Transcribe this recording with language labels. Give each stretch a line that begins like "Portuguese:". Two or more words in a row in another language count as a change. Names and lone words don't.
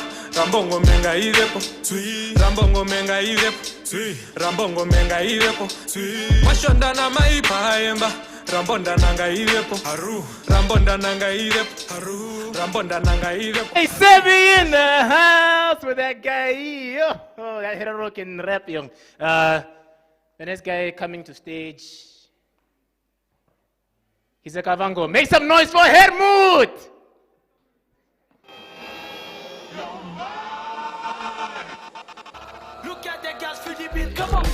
Kwangali: Rambongo menga irepo, Rambongo menga irepo, Rambongo menga irepo, Mashonda na maipa emba, Rambonda nanga irepo, Rambonda nanga irepo, Rambonda nanga irepo.
English: Hey, Sebi in the house with that guy. Oh, that heroic rap, young. The next guy coming to stage. He's a Kavango. Make some noise for Hermut! Look at the girls for the beat, come on.